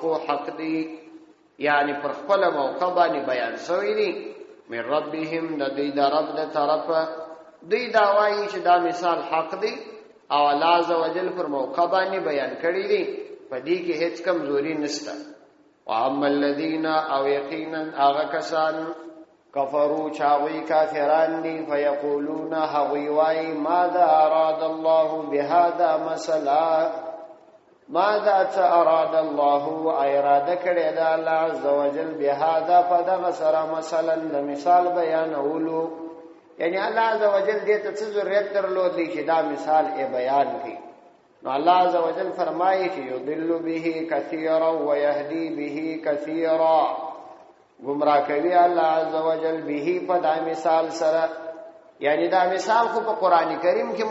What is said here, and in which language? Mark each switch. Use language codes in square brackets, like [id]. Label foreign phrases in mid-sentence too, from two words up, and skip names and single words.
[ps] حق دی یعنی پر خپل موقع باندې بیان شوی دی [ar] من ربهم [ps] د دې د رب د طرفه دوی دا وایي چې دا مثال حق دی او الله عز وجل پر موقع باندې بیان کړی دی په دې کې هیڅ کمزوري نشته [ar] واما الذين [ps] او یقینا هغه کسان کفروا چاوی کافران دي فیقولون هوی وای [ar] ماذا اراد الله بهذا مثلا ماذا اراد الله [ps] اراده کړی دا الله عز وجل بهذا فدغ سره مثلا د مثال بیانولو یعنی الله عز وجل دې ته څه ضرورت درلودلی چې دا مثال یې بیان کړي نو الله عز وجل فرمایي چې [ar] یضل به کثیرا ويهدي به کثیرا [ps] گمراه کوي الله عز وجل به په دا مثال سره یعنی دا مثال خو په قران کریم کې